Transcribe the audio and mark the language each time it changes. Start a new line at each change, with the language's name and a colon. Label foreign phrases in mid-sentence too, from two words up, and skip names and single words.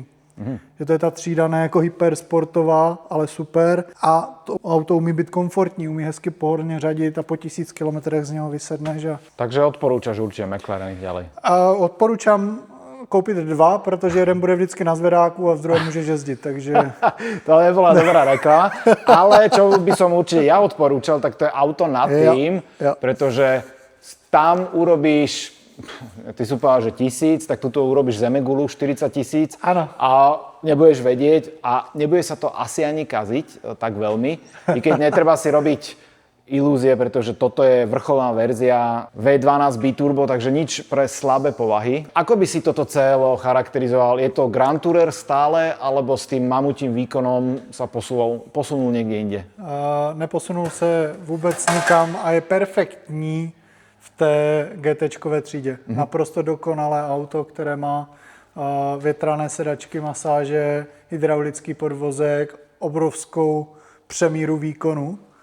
Czech: Že to je ta třída ne jako hypersportová, ale super. A to auto umí být komfortní, umí hezky pohodlně řadit a po 1000 kilometrech z něho vysedneš.
Slovak: Takže odporúčaš určitě McLaren ďalej.
Czech: Odporučám koupit 2, protože jeden bude vždycky na zvedáku a v druhém můžeš jezdit, takže...
Slovak: To nebola dobrá reklama, ale čo by som určite ja odporúčal, tak to je auto nad tým, pretože tam urobíš, ty si povedal, že 1000, tak tuto urobíš Zemegulu 40 000 a nebudeš vedieť a nebude sa to asi ani kaziť tak veľmi, i keď netreba si robiť ilúzie, pretože toto je vrcholná verzia V12 biturbo, takže nič pre slabé povahy. Ako by si toto celo charakterizoval? Je to
English: Grand Tourer
Slovak: stále, alebo s tým mamutím výkonom sa posunul niekde inde?
Czech: Neposunul se vůbec nikam a je perfektní v té GT-čkové třídě. Naprosto dokonalé auto, které má větrané sedačky, masáže, hydraulický podvozek, obrovskou přemíru výkonu.